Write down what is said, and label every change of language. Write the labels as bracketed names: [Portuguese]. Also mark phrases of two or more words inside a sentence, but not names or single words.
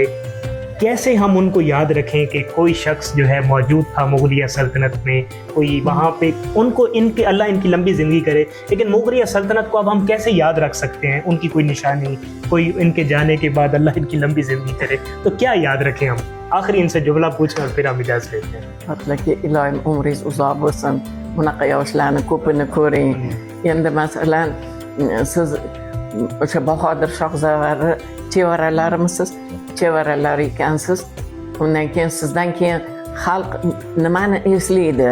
[Urdu] کیسے ہم ان کو یاد رکھیں کہ کوئی شخص جو ہے موجود تھا مغلیہ سلطنت میں، کوئی وہاں پہ ان کو ان کے اللہ ان کی لمبی زندگی کرے، لیکن مغلیہ سلطنت کو اب ہم کیسے یاد رکھ سکتے ہیں? ان کی کوئی نشانی، کوئی ان کے جانے کے بعد اللہ ان کی لمبی زندگی کرے، تو کیا یاد رکھیں ہم? آخری ان سے جملہ پوچھیں اور پھر ہم اجازت لیتے ہیں. مطلب کہ الٰہی [Uzbek] umringiz uzoq bo'lsin, bunaqa yoshlarni ko'pini ko'ring. Endi masalan siz o'sha Bahodir Shohzafarni chevaralarimisiz? Chevaralar ekansiz. Undan keyin sizdan keyin xalq nimani eslaydi?